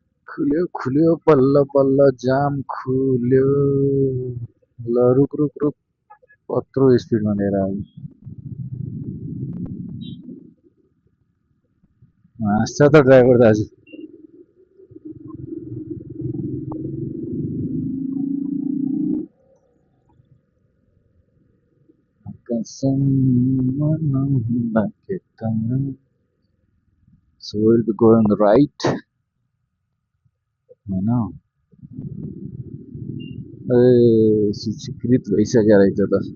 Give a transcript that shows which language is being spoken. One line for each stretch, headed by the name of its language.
Nepali: खुल्यो खुल्यो बल्ल बल्ल जाम खुल्यो। ल रुक रुक रुक, कत्रो स्पिडमा लिएर आयो। हाँस्छ त ड्राइभर दाजु। कसम नहुँला के त।
English: So we'll be going right
Nepali: होइन। ए सूचीकृत भइसक्यो रहेछ त।